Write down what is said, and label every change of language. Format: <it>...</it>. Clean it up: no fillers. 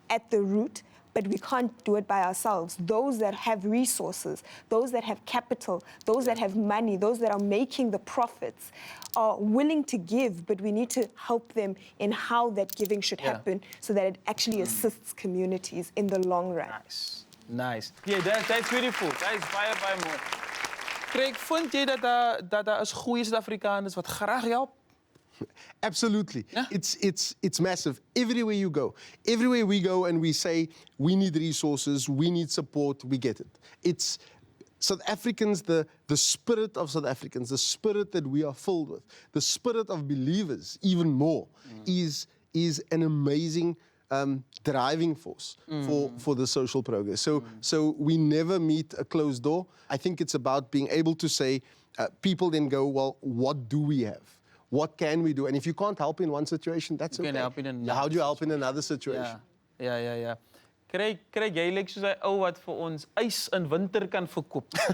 <en>at the root, but we can't do it by ourselves. Those that have resources, those that have capital, those that have money, those that are making the profits are willing to give, but we need to help them in how that giving should happen so that it actually assists communities in the long run. Nice, nice. Yeah, that's beautiful. That is</en> <af>baie, baie mooi. Craig, vind jy dat daar is goeie Suid-Afrikaners wat graag help?</af> <en>Absolutely. Yeah. It's massive. Everywhere you go. Everywhere we go and we say, we need resources, we need support, we get it. It's South Africans, the spirit of South Africans, the spirit that we are filled with, the spirit of believers, even more, is an amazing driving force for the social progress. So we never meet a closed door. I think it's about being able to say, people then go, well, what do we have? What can we do? And if you can't help in one situation, that's okay. You can help in another. How do you help in another situation?</en> <af>Ja. Craig, jy lyk soos 'n ou wat vir ons ys in winter kan verkoop.</af>